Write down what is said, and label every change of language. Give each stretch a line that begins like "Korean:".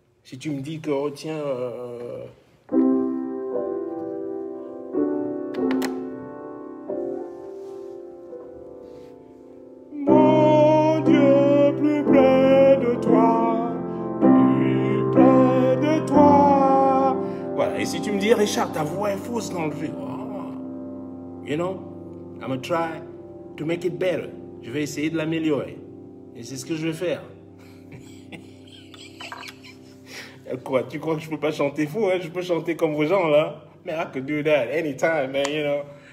French: Si tu me dis que, oh tiens, mon Dieu, plus près de toi, plus près de toi. Voilà, et si tu me dis, Richard, ta voix est fausse dans le jeu.
English: Oh, you know, I'm gonna try to make it better.
French: Je vais essayer de l'améliorer. Et c'est ce que je vais faire. Quoi, tu crois que je peux pas chanter faux, hein? Je peux chanter comme vos gens, là.
English: Man, I could do that anytime, man, you know.